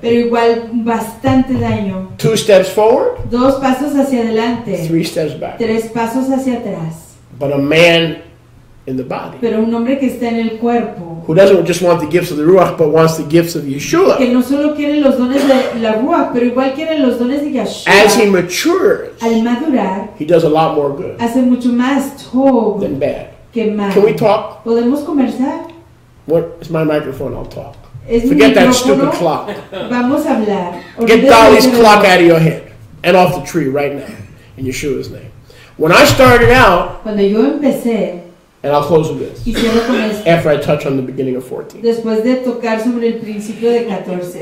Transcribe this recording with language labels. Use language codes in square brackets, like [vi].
[es] pero igual bastante daño. [en] 2 steps forward, [es] 2 pasos hacia adelante, [en] 3 steps back. [es] 3 pasos hacia atrás. [en] But a man in the body [es] Pero un hombre que está en el cuerpo, [en] who doesn't just want the gifts of the Ruach, but wants the gifts of Yeshua, [es] que no solo quiere los dones de la Ruach, pero igual quiere los dones de [en] as he [es] Yahshua, [en] matures, [es] al madurar, [en] he does a lot more good [es] hace mucho más tob [en] than bad. [es] que mal. [en] Can we talk? [es] ¿Podemos conversar? [en] What is my microphone? I'll talk. Forget that stupid clock. [es] Vamos a hablar. [en] Get Dolly's clock out of your head and off the tree right now in Yeshua's name. When I started out, [es] cuando yo empecé, [en] and I'll close with this, [es] y cierro con esto, [en] after I touch on the beginning of 14. [es] después de tocar sobre el principio de 14.